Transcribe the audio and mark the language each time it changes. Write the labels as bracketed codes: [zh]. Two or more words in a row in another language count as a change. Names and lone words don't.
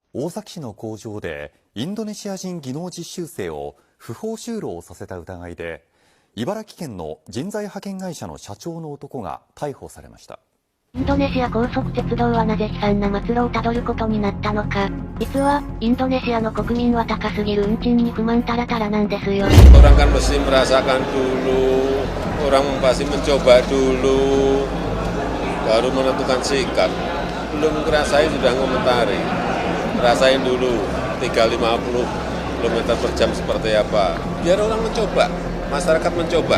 [ja] 大崎市の工場でインドネシア人技能実習生を不法就労させた疑いで、茨城県の人材派遣会社の社長の男が逮捕されました。インドネシア高速鉄道はなぜ悲惨な末路をたどることになったのか。実は、インドネシアの国民は高すぎる運賃に不満たらたらなんですよ。 [id] Orang kan mesti merasakan dulu, orang pasti mencoba dulu, baru menentukan sikap. Belum ngerasain sudah ngomentari. Rasain dulu 350 km per jam seperti apa. Biar orang mencoba, masyarakat mencoba.